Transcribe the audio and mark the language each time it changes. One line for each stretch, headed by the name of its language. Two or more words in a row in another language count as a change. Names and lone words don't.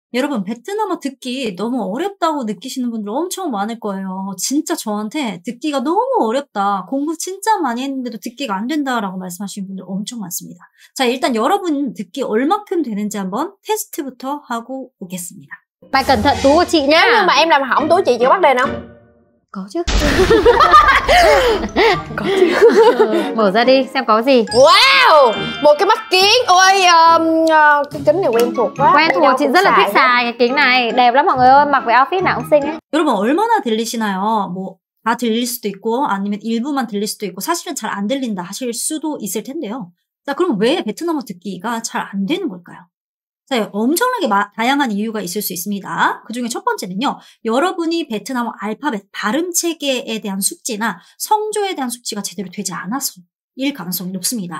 Korean: 여러분, 베트남어 듣기 너무 어렵다고 느끼시는 분들 엄청 많을 거예요. 진짜 저한테 듣기가 너무 어렵다. 공부 진짜 많이 했는데도 듣기가 안 된다라고 말씀하시는 분들 엄청 많습니다. 자, 일단 여러분 듣기 얼마큼 되는지 한번 테스트부터 하고 오겠습니다.
Vietnamese: Bà cẩn thận Tú của chị Nếu như nhá. mà em làm hỏng Tú, chị chịu bắt đền không? Có chứ. Có chứ. Mở ra đi xem có gì. Wow, một cái mắt kiến. Ôi, cái kính này quen thuộc quá. Quen thuộc, chị rất là thích xài cái kính này. Đẹp lắm mọi người ơi, mặc với outfit nào cũng xinh ấy.
Korean: 여러분, 얼마나 들리시나요? 다 들릴 수도 있고 아니면 일부만 들릴 수도 있고 사실은 잘 안 들린다 하실 수도 있을 텐데요. 자, 그럼 왜 베트남어 듣기가 잘 안 되는 걸까요? 자, 엄청나게 다양한 이유가 있을 수 있습니다. 그중에 첫 번째는요. 여러분이 베트남어 알파벳 발음 체계에 대한 숙지나 성조에 대한 숙지가 제대로 되지 않아서일 가능성이 높습니다.